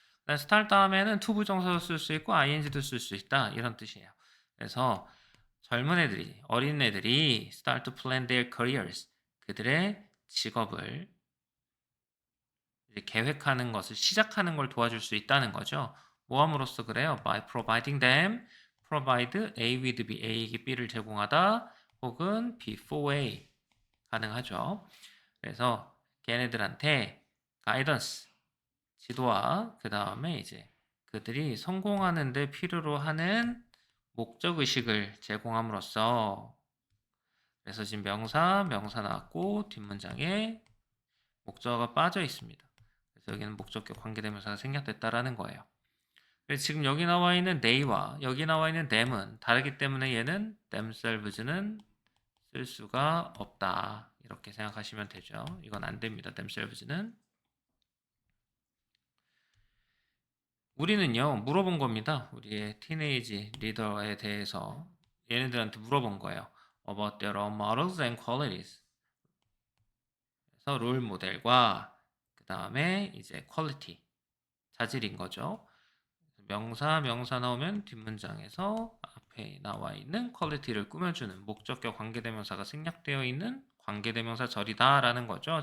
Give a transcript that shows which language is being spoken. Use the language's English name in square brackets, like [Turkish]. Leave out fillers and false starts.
[Korean] start 다음에는 to 부정사도 쓸 수 있고 ing도 쓸 수 있다. 이런 뜻이에요. 그래서 젊은 애들이, 어린 애들이 [English] start to plan their careers, [Korean] 그들의 직업을 계획하는 것을 시작하는 걸 도와줄 수 있다는 거죠. 모함으로써 그래요. [English] By providing them, provide A with B, [Korean] A에게 B를 제공하다, 혹은 [English] B for A [Korean] 가능하죠. 그래서 걔네들한테 guidance, 지도와 그 다음에 이제 그들이 성공하는 데 필요로 하는 목적 의식을 제공함으로써, 그래서 지금 명사 나왔고 뒷문장에 목적어가 빠져 있습니다. 그래서 여기는 목적격 관계대명사가 생략됐다라는 거예요. 그래서 지금 여기 나와 있는 they와 여기 나와 있는 them은 다르기 때문에 얘는 themselves는 쓸 수가 없다. 이렇게 생각하시면 되죠. 이건 안 됩니다. themselves는. 우리는요, 물어본 겁니다. 우리의 티네이지 리더에 대해서 얘네들한테 물어본 거예요. [English] About their role models and qualities. [Korean] 그래서 롤 모델과 그 다음에 이제 퀄리티, 자질인 거죠. 명사 나오면 뒷문장에서 앞에 나와 있는 퀄리티를 꾸며주는 목적격 관계대명사가 생략되어 있는 관계대명사 절이다라는 거죠.